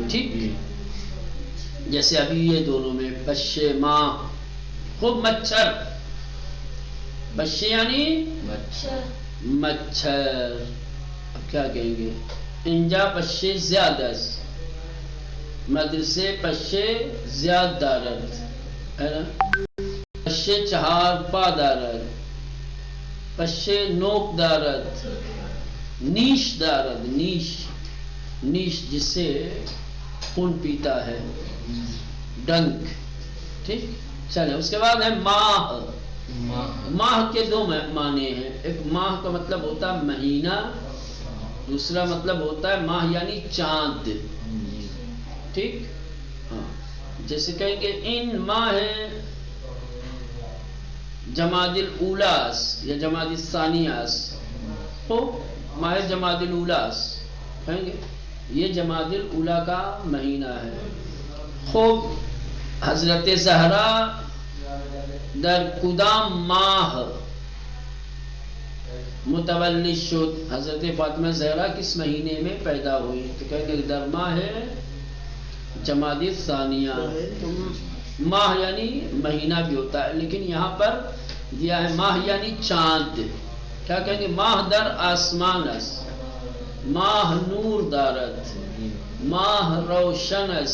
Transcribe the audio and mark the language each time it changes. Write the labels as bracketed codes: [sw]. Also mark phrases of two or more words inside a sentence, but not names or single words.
[ur] ٹھیک، جیسے ابھی یہ دونوں میں [fa] پشے ماہ، [ur] خوب مچھر، پشے یعنی مچھر. اب کیا کہیں گے؟ [fa] انجا پشے زیادہ، مدرسے پشے زیاد دارد [ur] ہے نا، [fa] پشے چہار پا دارد، پشے نوک دارد، نیش دارد، نیش، نیش [ur] جس سے خون پیتا ہے، ڈنک. ٹھیک، چلے. اس کے بعد ہے ماہ. ماہ کے دو معنی ہیں. ایک ماہ کا مطلب ہوتا ہے مہینہ، دوسرا مطلب ہوتا ہے ماہ یعنی چاند. ٹھیک، ہاں. جیسے کہیں گے [fa] ان ماہ جمادی الاولاس [ur] یا جمادی الثانیاس، تو [fa] ماہ جمادی الاولاس [ur] کہیں گے یہ جمادی الاولا کا مہینہ ہے. [fa] خوب حضرت زہرا در کدام ماہ متولد شد، [ur] حضرت فاطمہ زہرا کس مہینے میں پیدا ہوئی؟ تو کہیں گے [fa] در ماہ جمادی ثانیہ. [ur] ماہ یعنی مہینہ بھی ہوتا ہے، لیکن یہاں پر دیا ہے ماہ یعنی چاند. کیا کہیں گے؟ [fa] ماہ در آسمان اس، ماہ نور دارد، ماہ روشن اس.